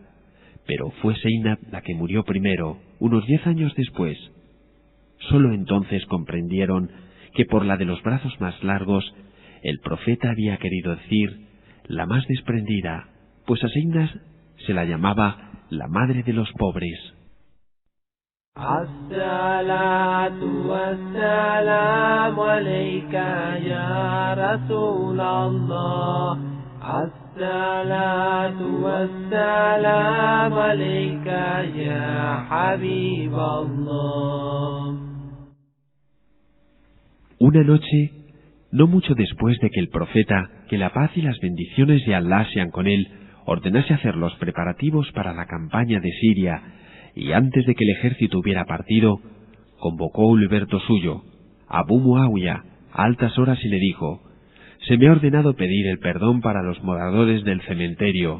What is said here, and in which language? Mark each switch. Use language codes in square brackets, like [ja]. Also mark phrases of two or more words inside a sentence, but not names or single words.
[es] Pero fue Zainab la que murió primero, unos 10 años después. Solo entonces comprendieron que por la de los brazos más largos, el profeta había querido decir la más desprendida, pues a Zainab se la llamaba la madre de los pobres. [ar] الصلاة والسلام عليك يا رسول الله. الصلاة والسلام عليك يا حبيب الله. [es] Una noche, no mucho después de que el profeta, que la paz y las bendiciones de Alá sean con él, ordenase hacer los preparativos para la campaña de Siria, y antes de que el ejército hubiera partido, convocó a un liberto suyo, Abu Muawiya, a altas horas y le dijo: «Se me ha ordenado pedir el perdón para los moradores del cementerio.